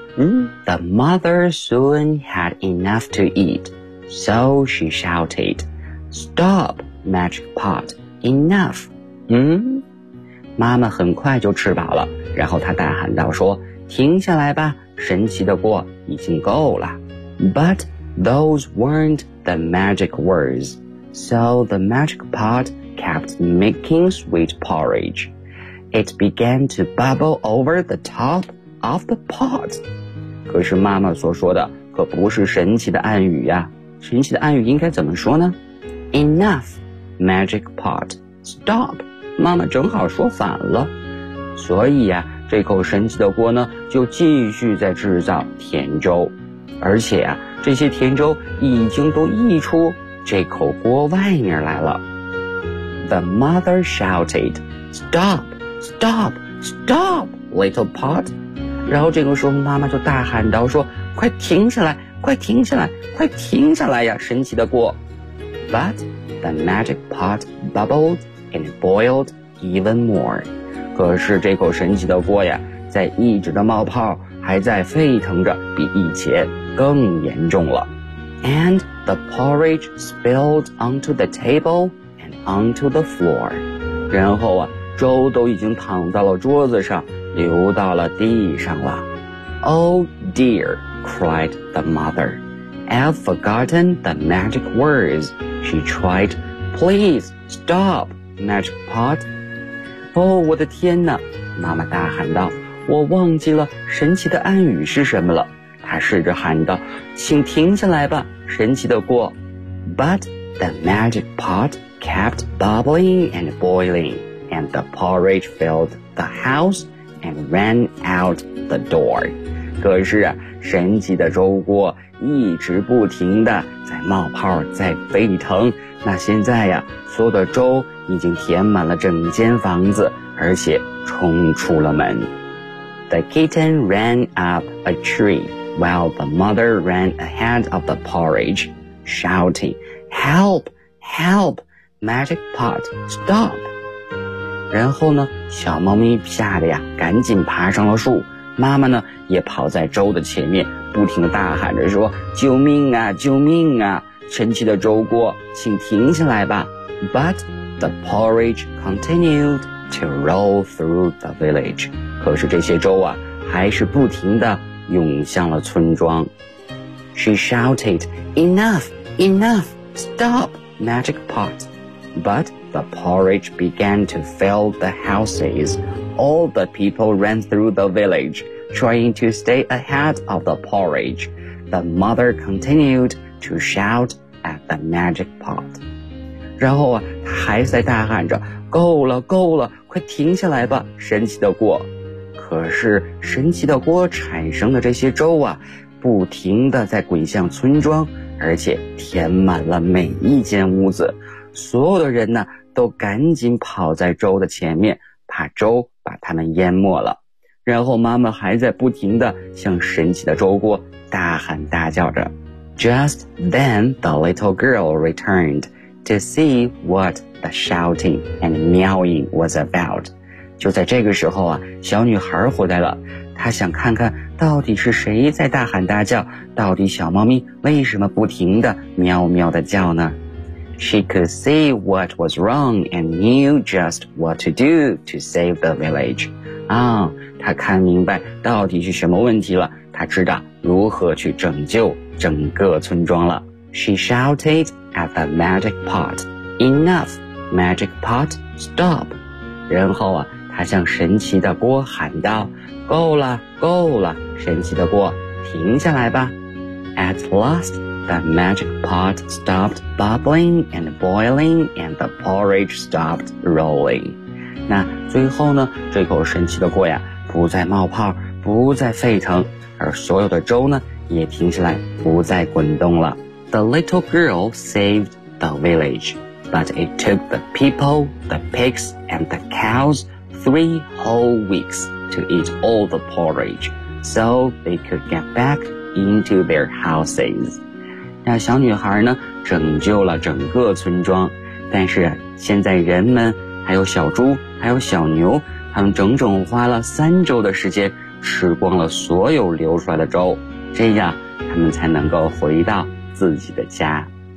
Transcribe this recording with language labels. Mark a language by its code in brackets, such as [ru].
[en] The mother soon had enough to eat, so she shouted, Stop, magic pot, enough. [zh] 妈妈很快就吃饱了，然后她大喊道说，停下来吧，神奇的锅已经够了。 [en] But those weren't the magic words, so the magic pot kept making sweet porridge. It began to bubble over the top of the pot. [zh] 可是妈妈所说的可不是神奇的暗语呀，神奇的暗语应该怎么说呢？ [en] Enough, magic pot, stop. [zh] 妈妈正好说反了，所以呀，这口神奇的锅呢就继续在制造甜粥，而且呀，这些甜粥已经都溢出这口锅外面来了。 [en] The mother shouted, Stop, stop, stop, little pot. [zh] 然后这个时候妈妈就大喊道说，快停下来，快停下来，快停下来呀，神奇的锅。 [en] But the magic pot bubbled and boiled even more. [zh] 可是这口神奇的锅呀，在一直的冒泡，还在沸腾着，比以前更严重了。 [en] And the porridge spilled onto the table and onto the floor. [zh] 然后啊，粥都已经躺到了桌子上，流到了地上了。 [en] Oh dear, cried the mother. I've forgotten the magic words. She tried, Please stop, magic pot. [zh] 哦，我的天哪，妈妈大喊道，我忘记了神奇的暗语是什么了。她试着喊道，请停下来吧，神奇的锅。 [en] But the magic pot kept bubbling and boiling, and the porridge filled the houseand ran out the door. [zh] 可是啊，神奇的粥锅一直不停地在冒泡，在沸腾。那现在呀，所有的粥已经填满了整间房子，而且冲出了门。 [en] The kitten ran up a tree, while the mother ran ahead of the porridge, shouting, Help! Help! Magic pot, stop! [zh] 然后呢，小猫咪吓得呀赶紧爬上了树，妈妈呢也跑在粥的前面，不停地大喊着说，救命啊，救命啊，神奇的粥锅请停下来吧。 [en] But the porridge continued to roll through the village. [zh] 可是这些粥啊还是不停地涌向了村庄。 [en] She shouted, Enough, enough, stop, magic pot. ButThe porridge began to fill the houses. All the people ran through the village, trying to stay ahead of the porridge. The mother continued to shout at the magic pot. [zh] 然后啊，她还在大喊着，够了，够了，快停下来吧，神奇的锅。可是神奇的锅产生的这些粥啊，不停地在滚向村庄，而且填满了每一间屋子。所有的人呢都赶紧跑在粥的前面，怕粥把他们淹没了。然后妈妈还在不停地向神奇的粥锅大喊大叫着。 [en] Just then the little girl returned to see what the shouting and meowing was about. [zh] 就在这个时候啊，小女孩回来了，她想看看到底是谁在大喊大叫，到底小猫咪为什么不停地喵喵地叫呢？ [en] She could see what was wrong and knew just what to do to save the village. [zh] 啊，她看明白到底是什么问题了，她知道如何去拯救整个村庄了。 [en] She shouted at the magic pot, "Enough, magic pot, stop!" [zh] 然后啊，她向神奇的锅喊道，够了，够了，神奇的锅，停下来吧。 [en] At last, the magic pot stopped bubbling and boiling and the porridge stopped rolling. [zh] 那最后呢，这口神奇的锅呀，不再冒泡，不再沸腾，而所有的粥呢，也停下来，不再滚动了。 [en] The little girl saved the village, but it took the people, the pigs, and the cows 3 whole weeks to eat all the porridge, so they could get back into their houses. [zh] 那小女孩呢，拯救了整个村庄，但是现在人们，还有小猪，还有小牛，他们整整花了3周的时间，吃光了所有流出来的粥，这样他们才能够回到自己的家。